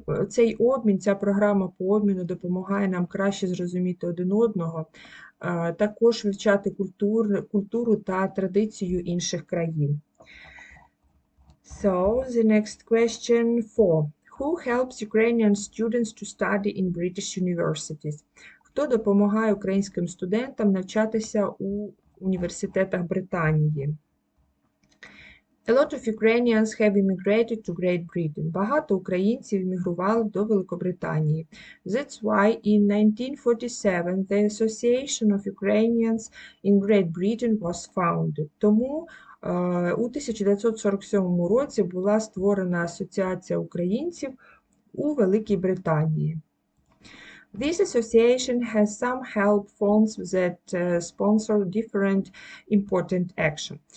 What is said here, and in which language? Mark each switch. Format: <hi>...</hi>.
<uk>Цей обмін, ця програма по обміну допомагає нам краще зрозуміти один одного, також вивчати культуру та традицію інших країн.</uk> <en>So, the next question 4. Who helps Ukrainian students to study in British universities?</en> <uk>Хто допомагає українським студентам навчатися у університетах Британії?</uk> <en>A lot of Ukrainians have immigrated to Great Britain.</en> <uk>Багато українців іммігрували до Великобританії.</uk> <en>That's why in 1947 the Association of Ukrainians in Great Britain was founded.</en> <uk>Тому у 1947 році була створена Асоціація українців у Великій Британії.</uk> <en>This association has some help funds that sponsor different important action.</en>